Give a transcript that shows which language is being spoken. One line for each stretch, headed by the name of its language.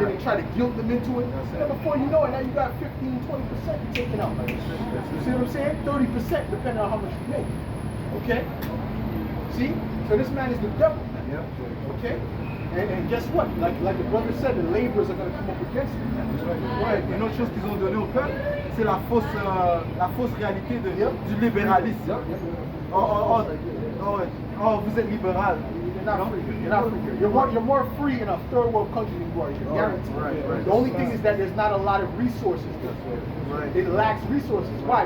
English: And they try to guilt them into it. And before you know it, now you got 15, 20% taken out. You see what I'm saying? 30% depending on how much you make. Okay? See? So this man is the devil. Okay? And guess what? Like the brother said, the laborers are going to come up against him.
French: Ouais, une autre chose qu'ils ont donné au peuple, c'est la fausse réalité du libéralisme. Oh, vous êtes libéral.
English: You're not free. You're more free in a third world country than you are here. Guaranteed. The only thing is that there's not a lot of resources there. It lacks resources. Why?